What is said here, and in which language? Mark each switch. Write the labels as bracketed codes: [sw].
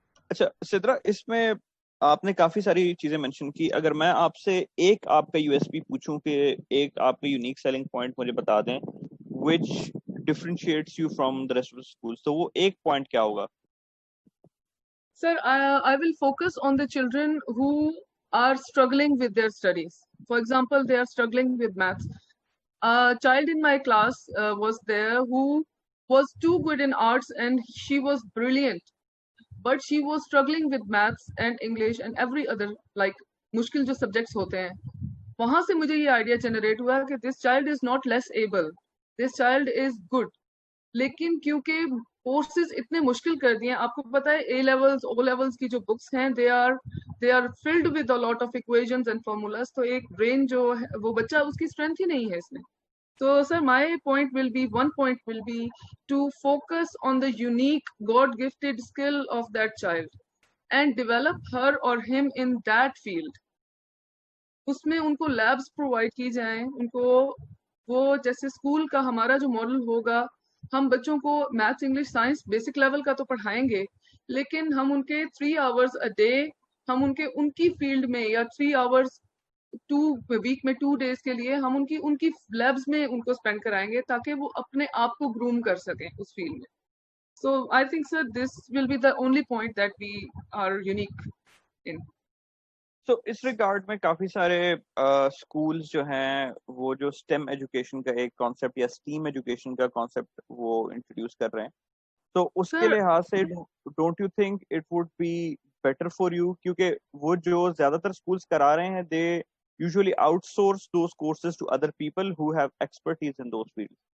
[ur] اچھا سدرا، اس میں آپ نے کافی ساری چیزیں مینشن کی. اگر میں آپ سے ایک آپ کا یو ایس پی پوچھوں کہ ایک آپ کا یونیک سیلنگ پوائنٹ مجھے بتا دیں [en] which differentiates you from the rest of the schools, [ur] تو وہ ایک پوائنٹ کیا ہوگا؟ [en] Sir, I will focus on the children who are struggling with their studies. For example, they are struggling with maths. A child in my class was there who was too good in arts and she was brilliant, but she was struggling with maths and English and every other like [ur] mushkil jo subjects hote hain. وہاں سے مجھے یہ idea generate ہوا کہ [en] this child is not less able, this child is good. [ur] لیکن کیونکہ courses اتنے مشکل کر دیے، آپ کو پتا ہے اے لیولز او لیولز کی جو بکس ہیں [en] they are filled with a lot of equations and formulas. [ur] تو ایک برین جو ہے وہ بچہ اس کی اسٹرینتھ ہی نہیں ہے اس میں. [en] So sir, my one point will be to focus on the unique God gifted skill of that child and develop her or him in that field. [ur] اس میں ان کو لیبس پرووائڈ کی جائیں، ان کو وہ جیسے اسکول کا ہمارا جو ماڈل ہوگا، ہم بچوں کو maths English science basic level کا تو پڑھائیں گے، لیکن ہم ان کے [en] 3 hours a day [ur] ہم ان کی فیلڈ میں یا 3 hours ویک میں 2 days کے لیے ہم ان کی لیبس میں ان کو اسپینڈ کرائیں گے تاکہ وہ اپنے آپ کو گروم کر سکیں اس فیلڈ میں. [en] So I think sir this will be the only point that we are unique in. [ur] تو اس ریگارڈ میں کافی سارے اسکولز جو ہیں وہ جو اسٹیم ایجوکیشن کا ایک کانسیپٹ یا اسٹیم ایجوکیشن کا کانسیپٹ وہ انٹروڈیوس کر رہے ہیں، تو اس کے لحاظ سے [en] don't you think it would be better for you, [ur] کیونکہ وہ جو زیادہ تر اسکولز کرا رہے ہیں [en] They usually outsource those courses to other people who have expertise in those field.